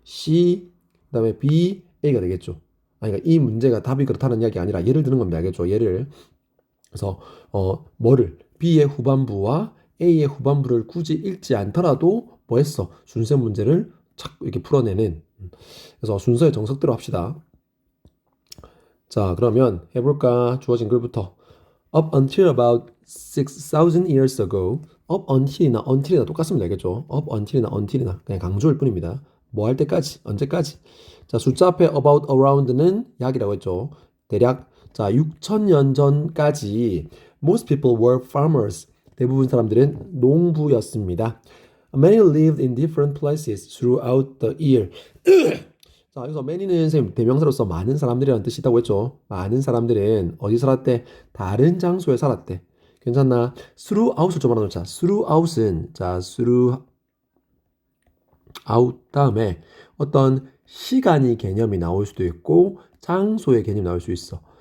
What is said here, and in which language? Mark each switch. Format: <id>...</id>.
<ko>C 그다음에 B, A가 되겠죠. 아니 그러니까 이 문제가 답이 그렇다는 이야기가 아니라 예를 드는 겁니다. 알겠죠? 예를 그래서 뭐를 B의 후반부와 A의 후반부를 굳이 읽지 않더라도 뭐 했어? 순서 문제를 착 이렇게 풀어내는 그래서 순서의 정석대로 합시다. 자, 그러면 해볼까? 주어진 글부터.</ko> <en>Up until about 6,000 years ago.</en> <ko>Up until이나 똑같습니다. 알겠죠? Up until이나 그냥 강조일 뿐입니다. 뭐 할 때까지, 언제까지. 자, 숫자 앞에 about, around는 약이라고 했죠. 대략, 자, 6,000년 전까지</ko> <en>most people were farmers.</en> <ko>대부분 사람들은 농부였습니다.</ko> <en>Many lived in different places throughout the year.</en> <ko>자, 여기서 many는 선생님 대명사로서 많은 사람들이라는 뜻이 있다고 했죠. 많은 사람들은 어디 살았대? 다른 장소에 살았대. 괜찮나? throughout을 좀 알아놓자. throughout은 자, throughout 다음에 어떤 시간이 개념이 나올 수도 있고 장소의 개념이 나올 수 있어.</ko>